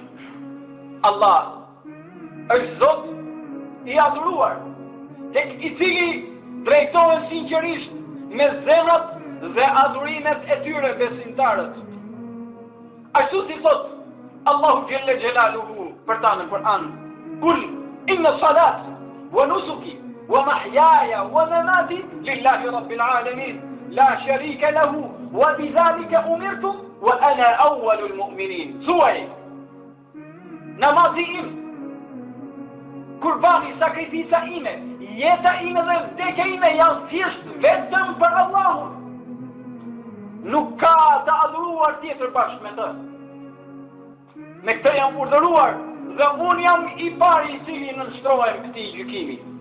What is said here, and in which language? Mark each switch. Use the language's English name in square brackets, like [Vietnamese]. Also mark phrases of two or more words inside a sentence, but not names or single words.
[Albanian] Allah është Zot i adhuruar, tek i cili drejtohen sinqerisht me zemrat dhe adhurimet e tyre besimtarët. Ashtu si thot Allahu [Arabic] جل جلاله [Albanian] për ta në Kur'an: [Arabic] قل إن صلاتي ونسكي ومحياي ومماتي لله رب العالمين لا شريك له وبذلك أمرت وأنا أول المؤمنين. [Albanian] Thuaj, namazi im, kurbani, sakrifisa ime, jeta ime dhe vdekja ime janë thjesht vetëm për Allahun. Nuk ka të adhuruar tjetër bashkë me të. Me këtë jam urdhëruar dhe unë jam i pari i cili nënshtrohem këtij gjykimi.